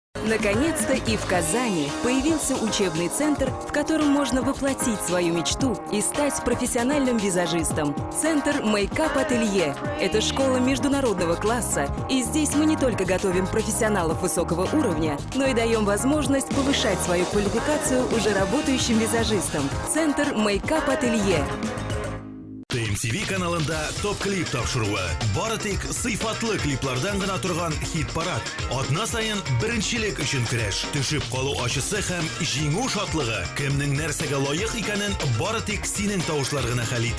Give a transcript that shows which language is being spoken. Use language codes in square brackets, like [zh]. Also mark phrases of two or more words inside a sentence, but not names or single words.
[ru] Наконец-то и в Казани появился учебный центр, в котором можно воплотить свою мечту и стать профессиональным визажистом. Центр Мейкап-ателье – это школа международного класса, и здесь мы не только готовим профессионалов высокого уровня, но и даем возможность повышать свою квалификацию уже работающим визажистам. Центр Мейкап-ателье. [tt] TMTV каналында топ-клип тапшыруы. Бары тик сыйфатлы клиплардан гына торган хит-парад. Атна сайын беренчелек өчен көрәш. Төшеп калу ачысы һәм җиңү шатлыгы. Кемнең нәрсәгә лаек икәнен бары тик синең тавышлар гына хәл итә.